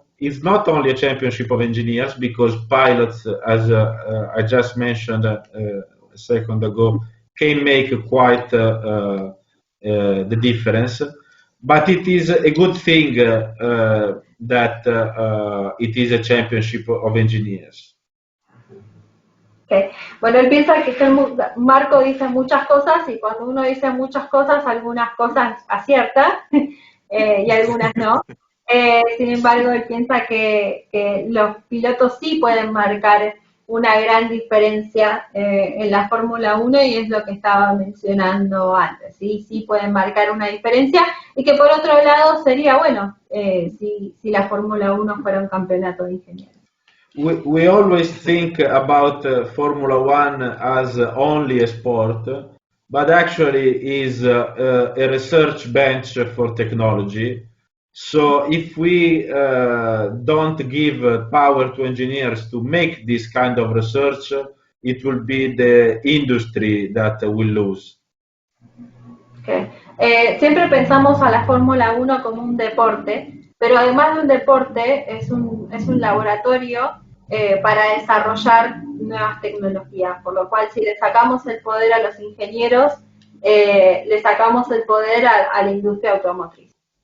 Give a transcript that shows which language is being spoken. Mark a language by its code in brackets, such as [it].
[en] It's not only a championship of engineers because pilots, as I just mentioned a second ago, can make quite the difference. But it is a good thing that it is a championship of engineers. Okay. [es] Bueno, él piensa que Marko dice muchas cosas, y cuando uno dice muchas cosas, algunas cosas acierta y algunas no. Sin embargo, él piensa que los pilotos sí pueden marcar una gran diferencia en la Fórmula 1, y es lo que estaba mencionando antes. Sí pueden marcar una diferencia, y que por otro lado sería bueno si la Fórmula 1 fuera un campeonato de ingenieros. [en] We always think about Formula 1 as only a sport, but actually is a research bench for technology. So if we don't give power to engineers to make this kind of research, it will be the industry that will lose. Okay. [es] Siempre pensamos a la Fórmula 1 como un deporte, pero además de un deporte es un laboratorio para desarrollar nuevas tecnologías, por lo cual si le sacamos el poder a los ingenieros, le sacamos el poder a la industria automotriz.